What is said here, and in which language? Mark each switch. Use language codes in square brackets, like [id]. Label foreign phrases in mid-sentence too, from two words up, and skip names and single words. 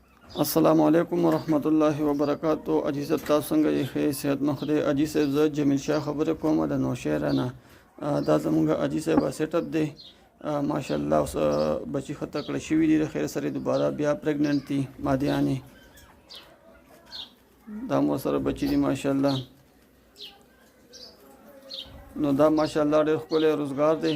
[ar] السلام علیکم ورحمة الله وبركاته. [ps] अजी साहब तासु څنګه یې ښه صحت مند خدای. अजी साहब زه جمیل شاه خبره کوم د نوشهره نه. دا زمونږ اجي صاحب سیټ اپ دی ماشاءالله. اوس بچی خطه کړی شوي دي د خیر سره دوباره بیا پریګننټ دي مادیانې دا مو سره بچی دي ماشاءالله. نو دا ماشاءالله ډېر ښکلی روزګار دی.